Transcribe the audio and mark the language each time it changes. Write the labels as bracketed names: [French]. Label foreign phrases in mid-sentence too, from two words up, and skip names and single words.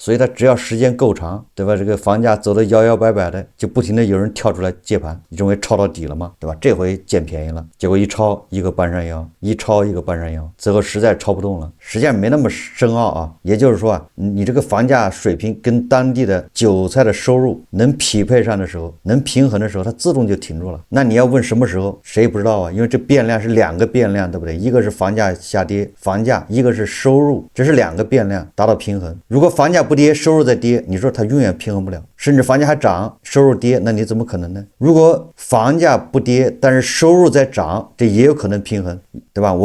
[Chinese] 所以他只要時間夠長，對吧？這個房價走得搖搖擺擺的，就不停的有人跳出來接盤，你認為抄到底了嗎？對吧？這回撿便宜了，結果一抄一個半山腰，一抄一個半山腰，最後實在抄不動了。實際上沒那麼深奧啊，也就是說啊，你這個房價水平跟當地的韭菜的收入能匹配上的時候，能平衡的時候，它自动就停住了。那你要問什麼時候，誰也不知道啊，因為这变量是 2個變量，對不對？一個是房價下跌，房價，一個是收入，這是2個變量達到平衡。如果房價不跌，收入在跌，你說它永遠平衡不了，甚至房價還漲，收入跌，那你怎麼可能呢？如果房價不跌，但是收入在漲，這也有可能平衡，對吧？